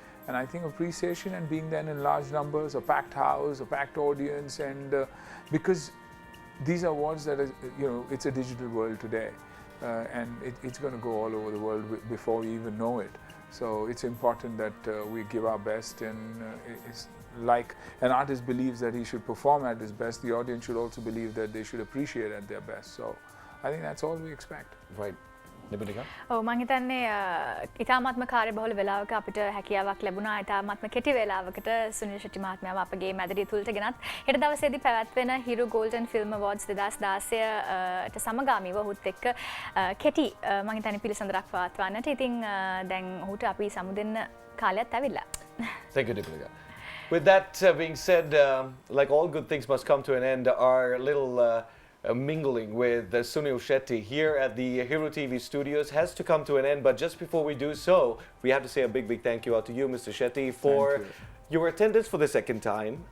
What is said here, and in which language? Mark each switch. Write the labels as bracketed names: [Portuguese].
[English] And I think appreciation and being there in large numbers, a packed house, a packed audience, and because these are awards that are, it's a digital world today, and it's going to go all over the world before we even know it. So it's important that we give our best, and it's like an artist believes that he should perform at his best, the audience should also believe that they should appreciate at their best. So I think that's all we expect. Right. Nipunika? [Sinhala] ඔව් මම හිතන්නේ ඉතාමත්ම කාර්යබහුල වෙලාවක අපිට හැකියාවක් ලැබුණා. ඉතාමත්ම කෙටි වෙලාවකට සුනිල් ශෙට්ටි මහත්මයාව අපගේ මැදිරිය තුලට ගෙනත් හෙට දවසේදී පැවැත්වෙන හිරු ගෝල්ඩන් ෆිල්ම් අවාර්ඩ්ස් 2016ට සමගාමීව ඔහුත් එක්ක කෙටි මම හිතන්නේ පිළිසඳරක් පවත්වන්නට. ඉතින් දැන් ඔහුට අපි සමුදෙන්න කාලයත් ඇවිල්ලා. [English] Thank you, Nipunika. With that being said, like all good things must come to an end, our little mingling with Sunil Shetty here at the Hero TV studios has to come to an end. But just before we do so, we have to say a big thank you out to you, Mr. Shetty, for your attendance for the second time.